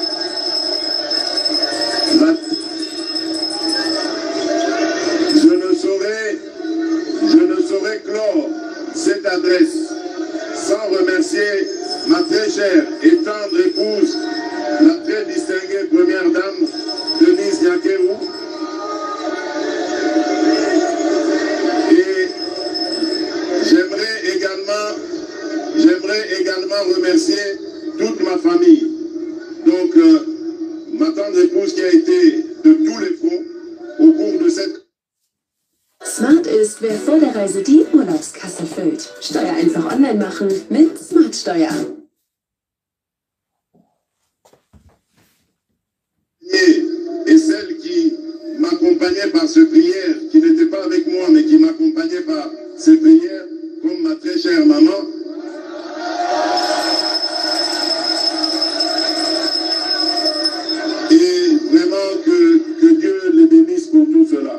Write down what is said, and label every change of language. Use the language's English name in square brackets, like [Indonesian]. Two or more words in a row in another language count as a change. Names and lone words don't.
[French] je ne saurais clore cette adresse sans remercier ma très chère et tendre épouse, la très distinguée première dame, Denise Nyakeru, et j'aimerais également remercier toute ma famille. Donc, ma tendre épouse qui a été de tous les fronts au cours de cette... [German] Smart ist wer vor der Reise die Urlaubskasse füllt. Steuer einfach online machen mit Smartsteuer. [French] Et celle qui m'accompagnait par ces prières, qui n'était pas avec moi, mais qui m'accompagnait par ces prières, comme ma très chère maman. Et vraiment que Dieu les bénisse pour tout cela.